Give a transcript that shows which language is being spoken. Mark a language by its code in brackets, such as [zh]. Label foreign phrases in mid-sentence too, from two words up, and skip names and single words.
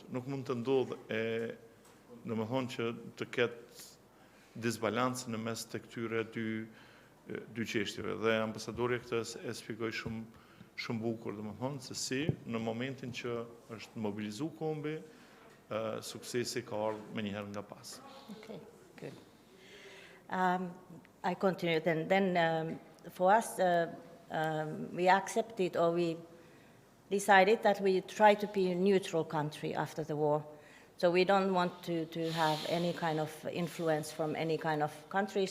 [sq] Nuk mund të ndodhë domethënë që të ketë disbalancë në mes të këtyre dy çështjeve. Dhe ambasadori këtë e shpjegoi shumë bukur, domethënë se si në momentin që është mobilizuar kombi, suksesi ka ardhur më njëherë nga pas. [en] Okay, good. I continue then. For us, we accepted, or we decided that we try to be a neutral country after the war. So we don't want to have any kind of influence from any kind of countries.